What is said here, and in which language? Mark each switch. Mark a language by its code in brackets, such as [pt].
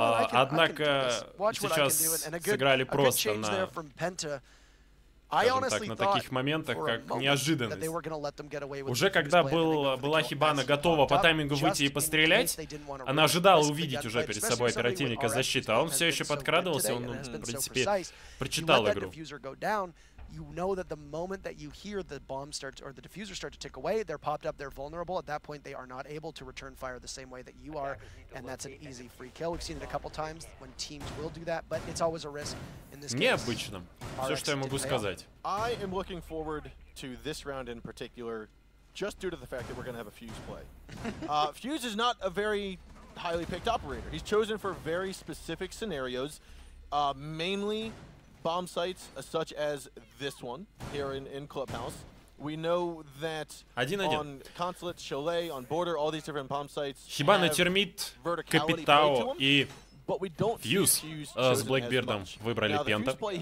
[ru] Однако сейчас сыграли просто на... так, на таких моментах, как неожиданность. Уже когда была Хибана готова по таймингу выйти и пострелять, она ожидала увидеть уже перед собой оперативника защиты, а он все еще подкрадывался, он, в принципе, прочитал игру. [en] You know that the moment that you hear the bomb starts or the diffuser start to tick away, they're popped up, they're vulnerable. At that point, they are not able to return fire the same way that you are, and that's an easy free kill. We've seen it a couple times when teams will do that, but it's always a risk in this case. [ru] Необычно. Все, что я могу сказать. [en] I am looking forward to this round in particular, just due to the fact that we're going to have a Fuse play. Fuse is not a very highly picked operator. He's chosen for very specific scenarios, mainly bomb sites such as this one here in Clubhouse. We know that on Consulate, Chalet, on Border, all these different bomb sites [ru] Хибана, Термит, Капитао и Фьюз с Блэкбирдом выбрали Пента.